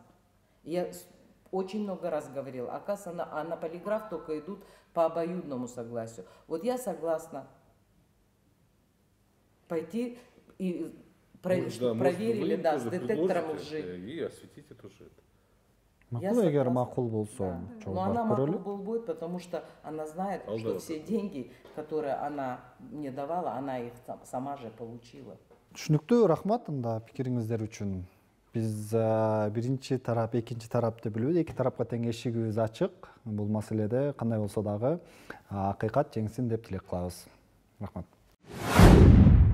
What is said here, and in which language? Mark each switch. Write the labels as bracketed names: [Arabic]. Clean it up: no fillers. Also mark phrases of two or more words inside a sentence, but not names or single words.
[Russian] Я очень много раз говорила, оказывается, а на полиграф только идут по обоюдному согласию. Вот я согласна пойти и чтобы проверили, да, с детектором лжи. И осветите тоже это. [Kyrgyz] Макул, эгер макул болсо. [Russian] Но она макул будет, потому что она знает, что все деньги, которые она мне давала, она их сама же получила. [Kyrgyz] Түшүнүктүү, рахмат анда пикириңиздер үчүн. Биз биринчи тарап, экинчи тарапты билбейбиз, эки тарапка тең эшигибиз ачык. Бул маселеде кандай болсо дагы акыйкат жеңсин деп тилек кылабыз. Рахмат.